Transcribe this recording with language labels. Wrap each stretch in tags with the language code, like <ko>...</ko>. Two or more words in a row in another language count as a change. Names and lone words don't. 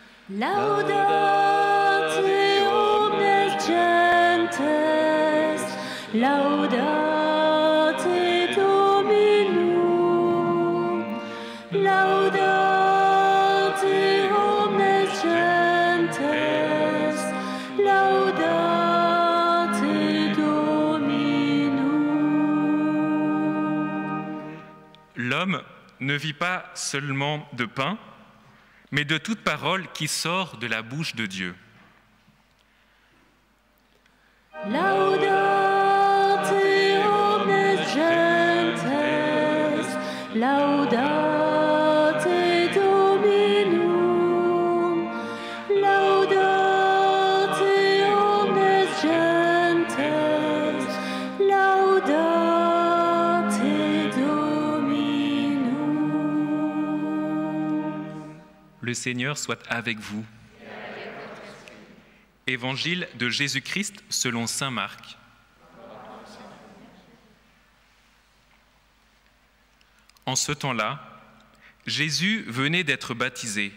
<la>Laudate omnes gentes, laudate Dominum, laudate omnes gentes, laudate Dominum.</la> <fr>L'homme ne vit pas seulement de pain, mais de toute parole qui sort de la bouche de Dieu.</fr> <la>Laudate omnes gentes, laudate Dominum, laudate omnes gentes, laudate Dominum.</la> <fr>Le Seigneur soit avec vous. Évangile de Jésus-Christ selon saint Marc. En ce temps-là, Jésus venait d'être baptisé.</fr>